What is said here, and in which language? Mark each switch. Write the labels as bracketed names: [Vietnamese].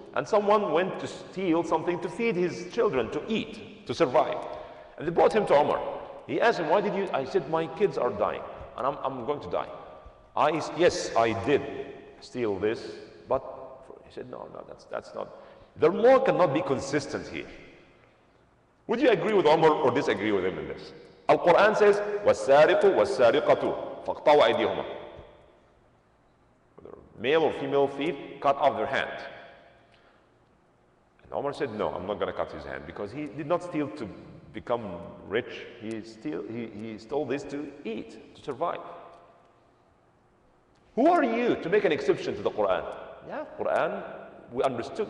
[English] And someone went to steal something to feed his children, to eat, to survive. And they brought him to Umar. He asked him, why did you? I said, my kids are dying, and I'm going to die. Yes, I did steal this, but he said, no, that's not. The law cannot be consistent here. Would you agree with Umar or disagree with him in this? Al-Quran says, [Arabic] وَالسَّارِقُ وَالسَّارِقَةُ فَاقْطَعُوا أَيْدِيهُمَا. [English] Whether male or female thief, cut off their hand. And Umar said, no, I'm not going to cut his hand, because he did not steal to become rich. He stole this to eat, to survive. Who are you to make an exception to the Quran? Yeah, Quran, we understood.